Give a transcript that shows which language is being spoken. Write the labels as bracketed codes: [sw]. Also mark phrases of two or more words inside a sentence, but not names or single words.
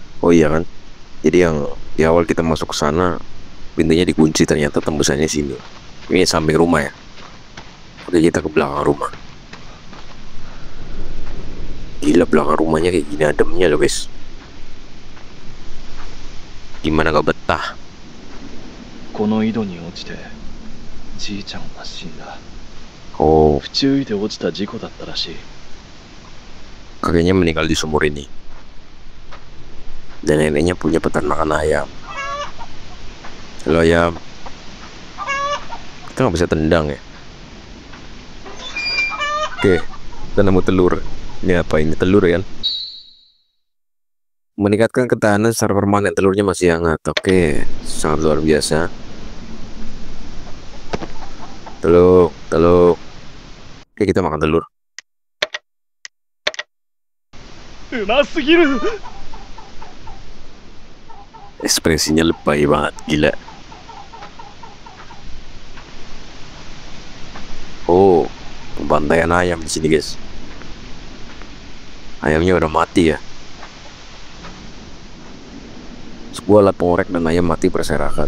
[id] Oh iya kan, jadi yang di awal kita masuk ke sana pintunya dikunci, ternyata tembusannya sini. Ini samping rumah ya. Oke, kita ke belakang rumah. Gila, belakang rumahnya kayak gini ademnya loh guys. Gimana gak betah. [ja] この井戸に落ちてじいちゃんは死んだ。 [id] Oh, [ja] 不注意で落ちた事故だったらしい。 [id] kakeknya meninggal di sumur ini. Dan neneknya punya peternakan ayam. Halo ayam. Kita nggak bisa tendang ya. Oke, kita nemu telur. Ini apa ini, telur kan? Meningkatkan ketahanan secara permanen, telurnya masih hangat. Oke, sangat luar biasa. Telur. Oke, kita makan telur. [ja] うますぎる。 [id] Ekspresinya lebay banget, gila. Oh, pembantaian ayam di sini guys. Ayamnya udah mati ya. Sebuah alat pengorek dan ayam mati berserakan.